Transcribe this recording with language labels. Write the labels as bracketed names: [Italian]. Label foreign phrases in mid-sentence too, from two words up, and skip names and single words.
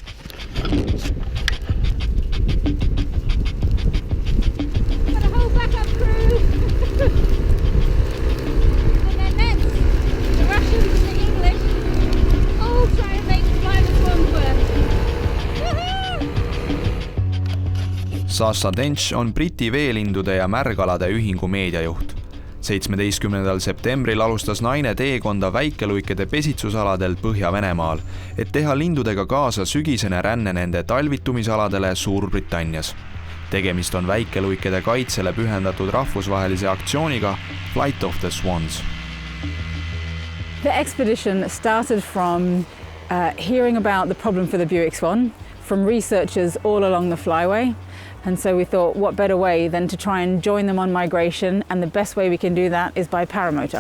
[English] Got a whole backup crew! And then next, the Russians and the English all try to make fly the swans work. [Estonian] Sasha Dench on Briti veelindude ja märgalade ühingu meediajuht. 17. septembril alustas naine teekonda väikeluikede pesitsusaladel Põhja-Venemaal, et teha lindudega kaasa sügisene ränne nende talvitumisaladele Suurbritannias. Tegemist on väikeluikede kaitsele pühendatud rahvusvahelise aktsiooniga Flight of the Swans. [English] The expedition started from hearing about the problem for the Buick swan from researchers all along the flyway. And so we thought, what better way than to try and join them on migration, and the best way we can do that is by paramotor.